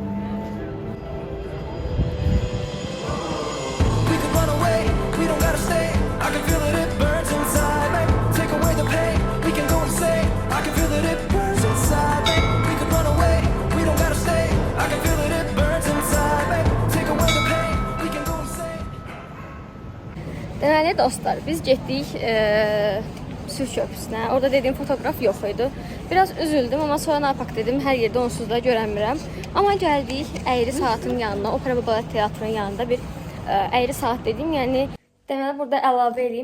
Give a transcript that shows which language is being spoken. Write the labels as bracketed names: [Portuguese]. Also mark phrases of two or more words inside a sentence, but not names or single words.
[English] We could run away, we don't gotta stay. I can feel that it burns inside me. Take away the pain, we can go insane. I can feel that it burns inside me. We could run away, we don't gotta stay. I can feel that it burns inside me. Take away the pain, we can go insane. [Azerbaijani] Deməli dostlar, biz getdik sülh köprüsünə. Orada dediyim fotoğraf yox idi. [Turkish] Biraz üzüldüm, [Azerbaijani] amma sonra nə yapaq dedim, hər yerdə onsuz da görənmirəm. Amma gəldik Əyri Saatın yanına, Opera və Balet Teatrının yanında bir Əyri Saat dedim, yəni Deməli, burada əlavə edeyim.